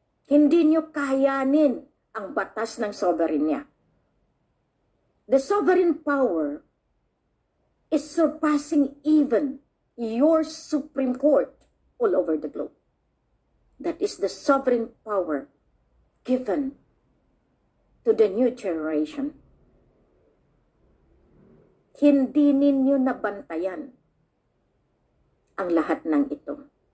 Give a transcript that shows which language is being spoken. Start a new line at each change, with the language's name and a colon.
Filipino: Hindi nyo kayanin ang batas ng sovereignty.
English: The sovereign power is surpassing even your Supreme Court all over the globe. That is the sovereign power given to the new generation.
Filipino: Hindi ninyo nabantayan ang lahat ng ito.